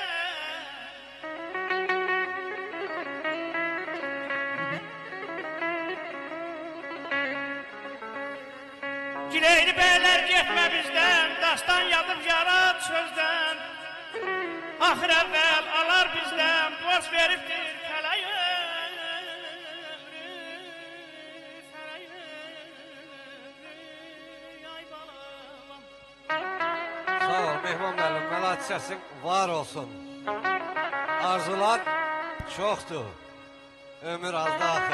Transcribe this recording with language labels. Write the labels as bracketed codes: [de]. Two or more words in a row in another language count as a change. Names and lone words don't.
[tr] Gileyli beyler gitme bizden, dastan yazıp yarat sözden. Ahir evvel alar bizden, borç veriptir feleği. [az] Sağ ol Mehman müəllim, məlat səsin var olsun. Arzular çoxdur, ömür azda axır.